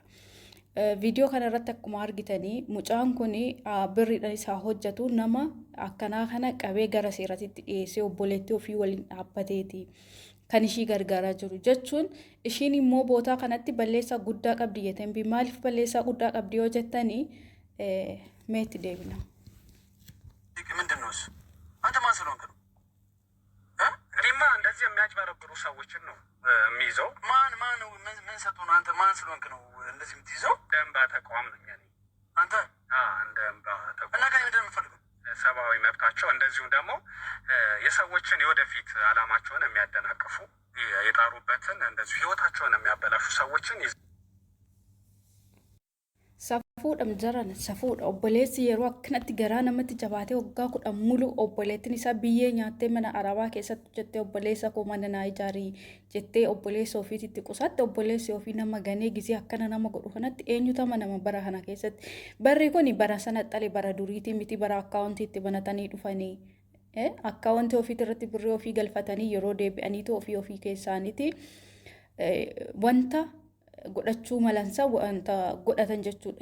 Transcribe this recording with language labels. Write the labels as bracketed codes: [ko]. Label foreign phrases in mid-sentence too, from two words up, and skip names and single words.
[om] Viidiyoo kana irratti akkuma argitanii mucaan kun birriidhaan isaa hojjetu nama akkanaa kana qabee gara seeratitti dhiyeessee obboleettii ofii waliin dhaabbateeti kan ishii gargaaraa jiru jechuun ishiin immoo bootaa kanatti balleessaa guddaa qabdi yetan bi maaliif balleessaa guddaa qabdi yoo jettanii meetti deebina. [am] ምንድን ነው እሱ? አንተ ማን ስለሆንክ ነው? እኔማ እንደዚህ የሚያጭበረብሩ ሰዎችን ነው የሚይዘው። ምን ሰጡ ነው? አንተ ማን ስለሆንክ ነው እንደዚህ የምትይዘው? እንደ እንባ ተቋም ነኝ እኔ። አንተ እንደ እንባ ተቋም እና ከእኔ ምንድን ነው የምትፈልገው? ሰብአዊ መብታቸው እንደዚሁም ደግሞ የሰዎችን የወደፊት አላማቸውን የሚያደናቅፉ የጣሩበትን እንደዚሁ ህይወታቸውን የሚያበላሹ ሰዎችን [om] Safuudhaan jaran safuudha obboleessi yeroo akkanatti garaa namatti jabaatee waggaa 10 mulu obboleettiin isaa biyyee nyaattee mana arabaa keessatti jettee obboleessa koo mana naa ijaarii jettee obboleessa ofiitti qusatte obboleessi ofii nama ganee gizee akkana nama godhu kanatti eenyutu nama bara kana keessatti barri kun bara sana xalee bara duriitii miti bara akkaawuntiitti banatanii dhufanii akkaawuntii ofiitti irratti birrii ofii galfatanii yeroo deebi'aniitu ofii keessaaniiti wanta godhachuu malansa wanta godhatan jechuudha.